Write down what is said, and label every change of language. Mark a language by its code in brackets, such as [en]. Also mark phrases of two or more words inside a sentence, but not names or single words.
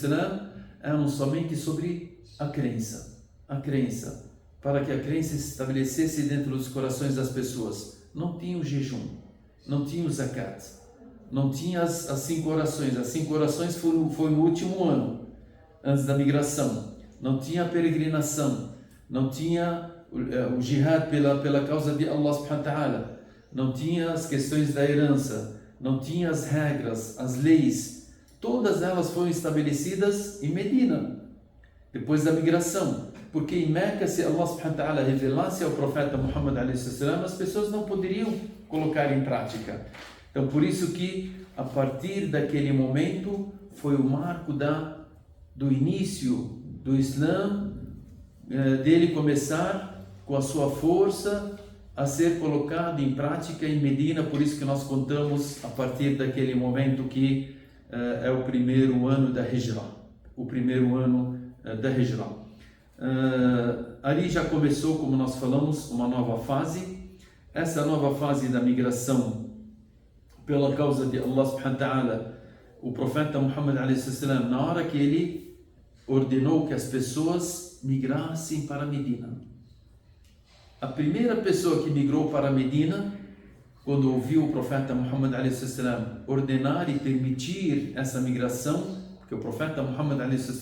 [pt] eram somente sobre a crença, para que a crença se estabelecesse dentro dos corações das pessoas. Não tinha o jejum, não tinha o zakat, não tinha as 5 orações. As 5 orações foi no último ano, antes da migração. Não tinha a peregrinação, não tinha o jihad pela causa de Allah [ar] سبحانه وتعالى, [pt] não tinha as questões da herança, não tinha as regras, as leis. Todas elas foram estabelecidas em Medina, depois da migração. Porque em Meca, se Allah [ar] سبحانه وتعالى [pt] revelasse ao profeta Muhammad a.s., as pessoas não poderiam colocar em prática. Então, por isso que, a partir daquele momento, foi o marco do início do Islã, dele começar com a sua força a ser colocado em prática em Medina. Por isso que nós contamos a partir daquele momento que é o primeiro ano da Hijra, ali já começou, como nós falamos, uma nova fase. Essa nova fase da migração pela causa de Allah [ar] سبحانه وتعالى, [pt] o profeta Muhammad a.s., na hora que ele ordenou que as pessoas migrassem para Medina, a primeira pessoa que migrou para Medina, quando ouviu o profeta Muhammad a.s. ordenar e permitir essa migração, porque o profeta Muhammad a.s.